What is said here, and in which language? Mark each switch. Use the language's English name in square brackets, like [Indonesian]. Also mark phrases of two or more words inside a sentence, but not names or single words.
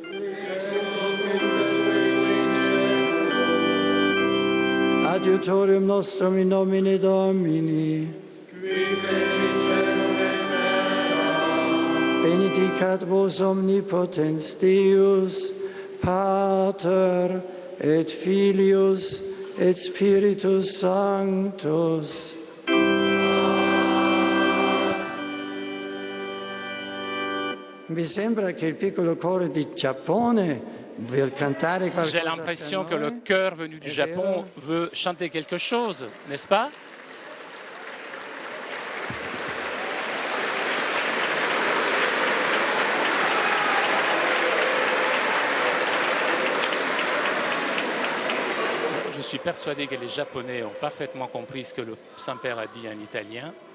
[Latin] Adiutorium nostrum in nomine Domini. Benedicat vos omnipotens Deus, Pater et Filius et Spiritus Sanctus. [Italian] Mi sembra che il piccolo coro di Giappone vuol cantare qualcosa. [French] J'ai l'impression que le chœur venu du Japon veut chanter quelque chose, n'est-ce pas? Je suis persuadé que les Japonais ont parfaitement compris ce que le Saint-Père a dit en italien.